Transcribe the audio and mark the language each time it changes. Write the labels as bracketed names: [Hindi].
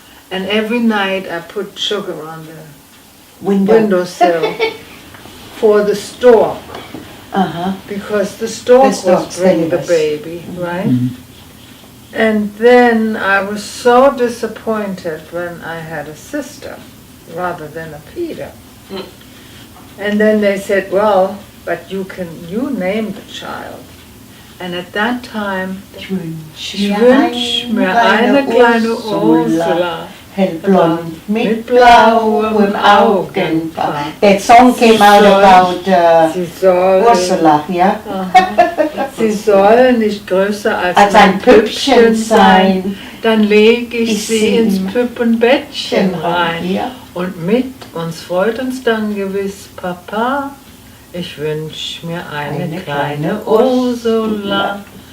[English] And every night I put sugar on the windowsill for the stork, because the stork was bringing the baby, right? And then I was so disappointed when I had a sister rather than a Peter. And then they said, well, but you name the child. And at that time, [German] ich wünsch mir eine kleine Ursula. Hellblond, mit blauem Augenpaar. [English] That song came out about Ursula, yeah? [German] Sie soll nicht größer als ein Püppchen sein, dann leg ich sie ins Püppenbettchen rein. Ja. Und mit uns freut uns dann gewiss Papa, ich wünsch mir eine kleine Ursula.